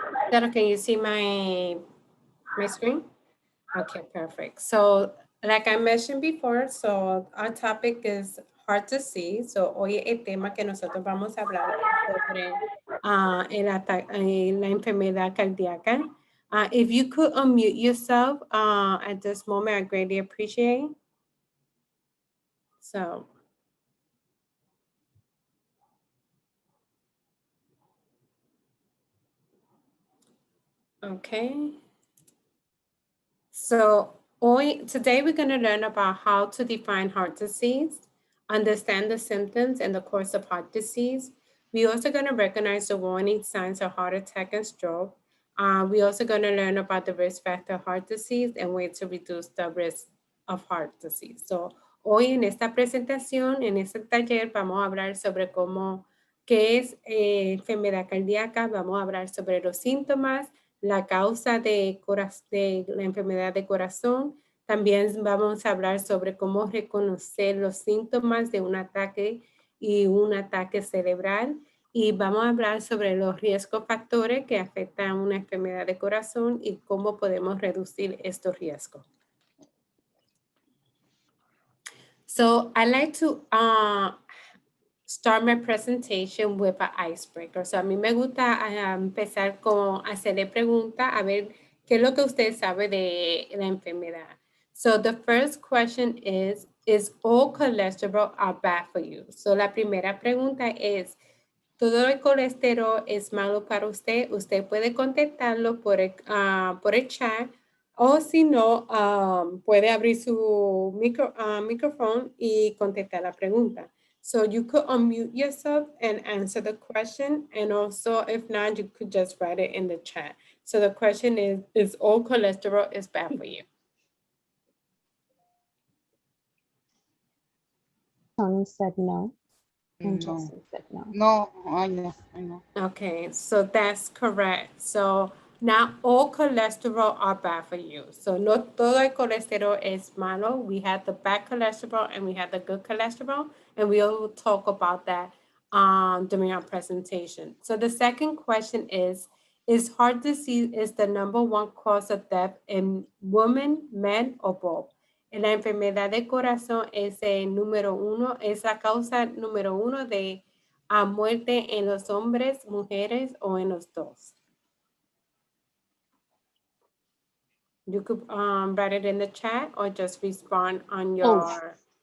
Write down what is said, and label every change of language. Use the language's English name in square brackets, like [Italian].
[English] Shadow, can you see my screen? Okay, perfect. So like I mentioned before, so our topic is heart disease. [Spanish] So hoy el tema que nosotros vamos a hablar es sobre la enfermedad cardíaca. [English] If you could unmute yourself at this moment, I greatly appreciate. So, okay. So today we're going to learn about how to define heart disease, understand the symptoms and the course of heart disease. We're also going to recognize the warning signs of heart attack and stroke. We're also going to learn about the risk factor of heart disease and ways to reduce the risk of heart disease. [Spanish] So hoy en esta presentación, en este taller, vamos a hablar sobre qué es enfermedad cardíaca, vamos a hablar sobre los síntomas, la causa de la enfermedad de corazón. También vamos a hablar sobre cómo reconocer los síntomas de un ataque y un ataque cerebral. Y vamos a hablar sobre los riesgos factores que afectan a una enfermedad de corazón y cómo podemos reducir estos riesgos. [English] So I like to start my presentation with an icebreaker. [Spanish] So a mí me gusta empezar con hacerle preguntas a ver qué es lo que usted sabe de la enfermedad. [English] So the first question is all cholesterol are bad for you? [Spanish] So la primera pregunta es, ¿todo el colesterol es malo para usted? Usted puede contestarlo por el chat, o si no, puede abrir su micrófono y contestar la pregunta. [English] So you could unmute yourself and answer the question. And also, if not, you could just write it in the chat. So the question is all cholesterol is bad for you? Tony said no. And No. Justin said no. No, I know. Okay, so that's correct. So not all cholesterol are bad for you. [Spanish] So no todo el colesterol es malo. [English] We have the bad cholesterol and we have the good cholesterol, and we will talk about that during our presentation. So the second question is heart disease is the #1 cause of death in women, men, or both? [Spanish] La enfermedad de corazón es es la causa número 1 de muerte en los hombres, mujeres o en los dos. [English] You could write it in the chat or just respond on your...